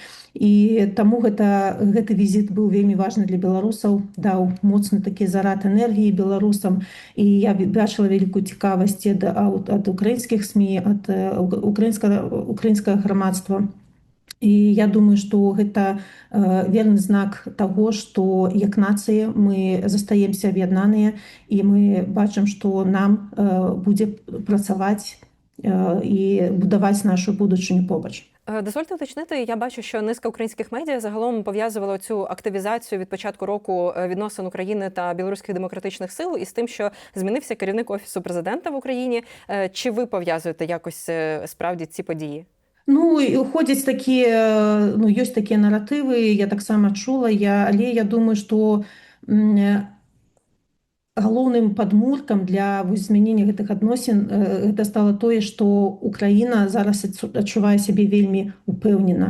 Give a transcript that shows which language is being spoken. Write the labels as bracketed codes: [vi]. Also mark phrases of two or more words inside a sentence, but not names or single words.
[be] І таму гэты візіт быў вельмі важны для беларусаў, даў моцны такі зарад энергіі беларусам, і я бачыла вялікую цікавасць ад украінскіх СМІ, ад украінскага грамадства. І я думаю, што гэта верны знак таго, што як нацыя мы застаемся аб'яднаныя, і мы бачым, што нам будзе працаваць і будаваць нашу будучыню побач. [uk] Дозвольте уточнити, я бачу, що низка українських медіа загалом пов'язувала цю активізацію від початку року відносин України та білоруських демократичних сил із тим, що змінився керівник Офісу президента в Україні. Чи ви пов'язуєте якось справді ці події? [be] Ну, ходять такі, ёсць такія наратывы, я таксама чула, але я думаю, што галоўным падмуркам для змянення гэтых адносін гэта стала тое, што Украіна зараз адчувае сябе вельмі упэўнена.